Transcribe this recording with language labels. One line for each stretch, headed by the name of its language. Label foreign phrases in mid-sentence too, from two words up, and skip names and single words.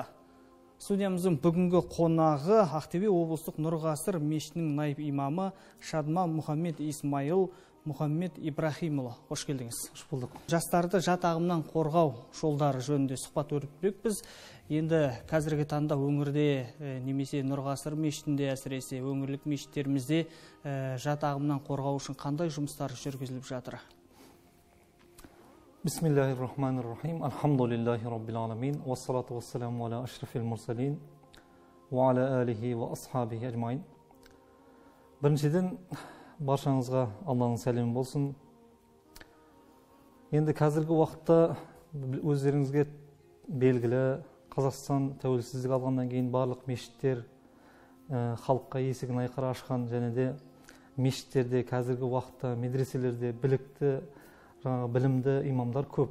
Kazakh: Студиямыздың бүгінгі қонағы Ақтөбе облыстық Нұр Ғасыр мешітінің найып имамы Шадма Мұхаммед Исмаил Мұхаммед Ибрахимұлы. Қош келдіңіз. Қош болдық. Жастарды жат ағымнан қорғау жолдары жөнінде сұхбат өрбітпекпіз. Енді қазіргі таңда өңірде немесе Нұр Ғасыр мешітінде, әсіресе өңірлік мешіттерімізде жат ағымнан қорғау үшін қандай жұмыстар жүргізіліп жатыр?
Arabic: بسم الله الرحمن الرحيم. الحمد لله رب العالمين. والصلاة والسلام على أشرف المرسلين. وعلى آله وأصحابه أجمعين.
Kazakh: Біріншіден, баршаңызға Алланың сәлемі болсын. Енді қазіргі уақытта өздеріңізге белгілі Қазақстан тәуелсіздік алғаннан кейін барлық мешіттер халыққа есігін айқара ашқан, және де мешіттерде қазіргі уақытта медреселерде білікті, білімді имамдар көп.